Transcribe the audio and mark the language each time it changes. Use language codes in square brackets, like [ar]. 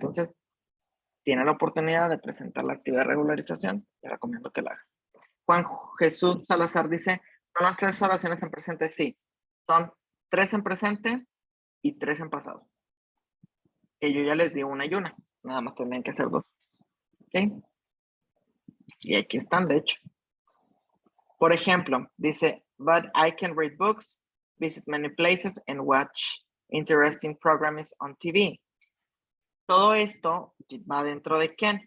[es] Entonces, tiene la oportunidad de presentar la actividad de regularización, le recomiendo que la haga. Juan Jesús Salazar dice, ¿son las 3 oraciones en presente? Sí, son 3 en presente y 3 en pasado. Que yo ya les di una y una, nada más tendrían que hacer 2. ¿Ok? Y aquí están, de hecho. Por ejemplo, dice, [en] but I can read books, visit many places, and watch interesting programs on TV. [es] Todo esto va dentro de can.